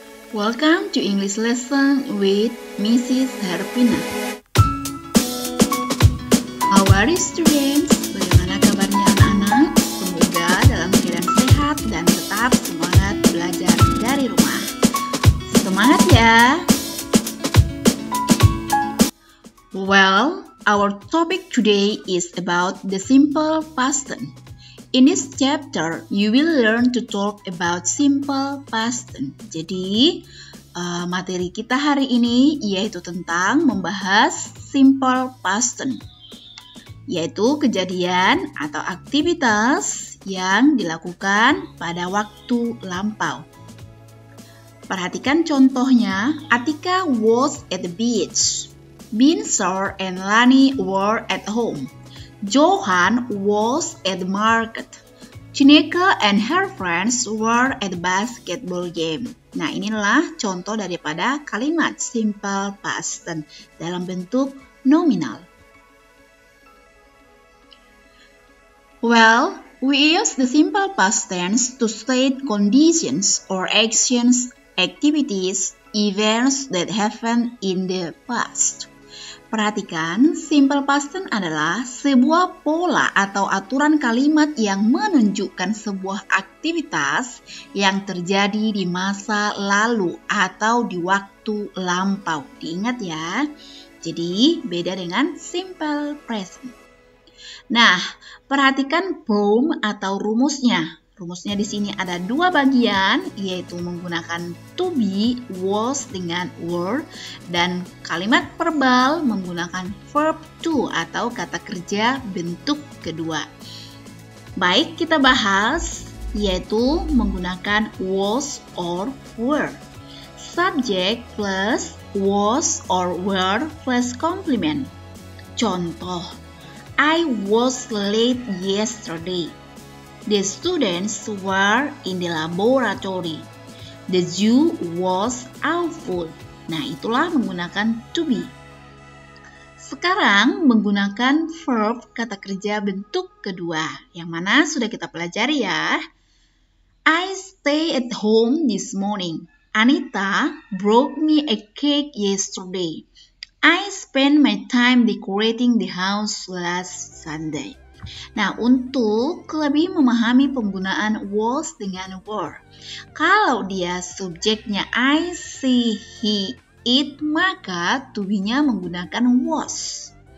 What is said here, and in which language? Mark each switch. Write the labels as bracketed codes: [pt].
[en] Welcome to English lesson with Mrs. Herpina. How are you students? [id] Bagaimana kabarnya anak-anak? Semoga dalam keadaan sehat dan tetap semangat belajar dari rumah. Semangat ya! [en] Well, our topic today is about the simple past tense. In this chapter, you will learn to talk about simple past tense. [id] Jadi, materi kita hari ini yaitu tentang membahas simple past tense, yaitu kejadian atau aktivitas yang dilakukan pada waktu lampau. Perhatikan contohnya, [en] Atika was at the beach. Binsar and Lani were at home. Johan was at the market. Chineka and her friends were at the basketball game. [id] Nah, inilah contoh daripada kalimat simple past tense dalam bentuk nominal. [en] Well, we use the simple past tense to state conditions or actions, activities, events that happened in the past. [id] Perhatikan, simple past tense adalah sebuah pola atau aturan kalimat yang menunjukkan sebuah aktivitas yang terjadi di masa lalu atau di waktu lampau. Diingat ya. Jadi, beda dengan simple present. Nah, perhatikan form atau rumusnya. Rumusnya di sini ada dua bagian, yaitu menggunakan to be, was dengan were, dan kalimat verbal menggunakan verb to atau kata kerja bentuk kedua. Baik, kita bahas, yaitu menggunakan was or were. [en] Subject plus was or were plus complement. Contoh, I was late yesterday. The students were in the laboratory. The zoo was awful. [id] Nah, itulah menggunakan to be. Sekarang menggunakan verb kata kerja bentuk kedua, yang mana sudah kita pelajari ya. [en] I stay at home this morning. Anita brought me a cake yesterday. I spent my time decorating the house last Sunday. [id] Nah, untuk lebih memahami penggunaan was dengan were, kalau dia subjeknya I, she, he, it, maka to be-nya menggunakan was.